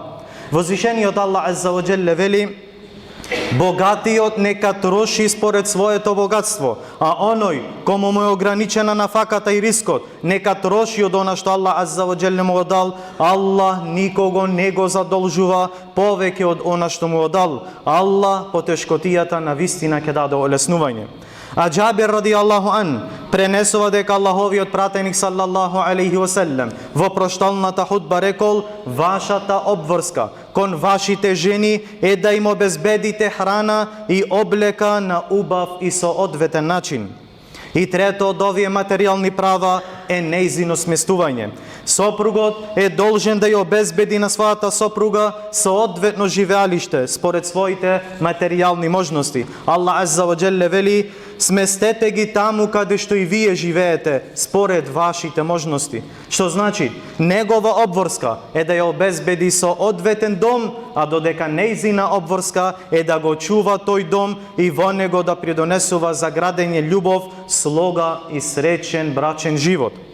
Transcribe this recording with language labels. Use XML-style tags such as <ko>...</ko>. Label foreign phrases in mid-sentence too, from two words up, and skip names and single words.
<mk>Возвишениот Аллах</mk> <ar>عز وجل</ar> <mk>вели: богатиот нека троши според своето богатство, а оној кому му е ограничена нафаката и рискот, нека троши од она што Аллах</mk> <ar>عز وجل</ar> <mk>му го дал. Аллах никого не го задолжува повеќе од она што му го дал. Аллах по тешкотијата на вистина ќе даде олеснување. А Џабир</mk> <ar>رضي الله عن</ar> <mk>пренесува дека Аллаховиот пратеник</mk> <ar>صلى الله عليه وسلم</ar> <mk>во прошталната худба рекол: вашата обврска кон вашите жени е да им обезбедите храна и облека на убав и соодветен начин. И трето од овие материјални права е нејзино сместување. Сопругот е должен да ја обезбеди на својата сопруга соодветно живеалиште според своите материјални можности. Аллах</mk> <ar>عز وجل</ar> <mk>вели: сместете ги таму каде што и вие живеете според вашите можности. Што значи, негова обврска е да ја обезбеди соодветен дом, а додека нејзина обврска е да го чува тој дом и во него да придонесува за градење љубов, слога и среќен брачен живот.</mk>